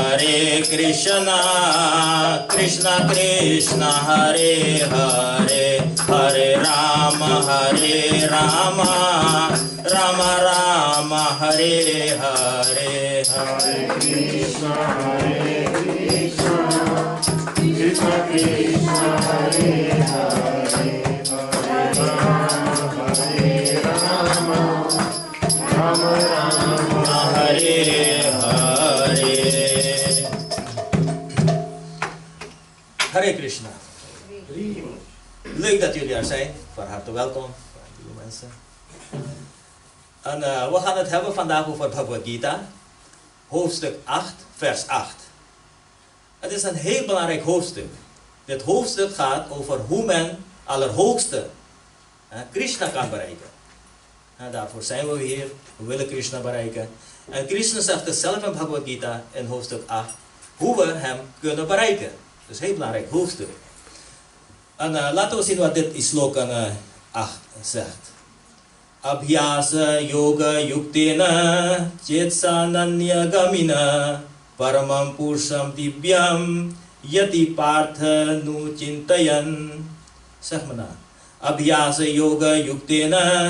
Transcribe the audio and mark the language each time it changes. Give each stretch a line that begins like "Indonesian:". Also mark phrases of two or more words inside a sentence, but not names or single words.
Sanskrit: कृष्ण कृष्ण हरे हरे हरे राम राम राम हरे हरे हरे कृष्ण कृष्ण कृष्ण कृष्ण हरे हरे हरे राम राम राम हरे हरे. हरे कृष्ण.
Dutch: Leuk dat jullie er zijn. Van harte welkom. Lieve mensen. En we gaan het hebben vandaag over Bhagvad Gita. Hoofdstuk 8, vers 8. Het is een heel belangrijk hoofdstuk. Dit hoofdstuk gaat over hoe men allerhoogste Krishna kan bereiken. En daarvoor zijn we hier. We willen Krishna bereiken. En Krishna zegt het zelf in Bhagavad Gita in hoofdstuk 8 hoe we hem kunnen bereiken. Dus heel belangrijk hoofdstuk. En laten we zien wat dit sloka 8 zegt.
Sanskrit: अभ्यास योग युक्तेन चेतसानन्य गामिना परमं पुरुषं दिव्यं याति पार्थ नु चिन्तयन्.
Dutch: Zeg maar na.
Sanskrit: अभ्यास योग युक्तेन.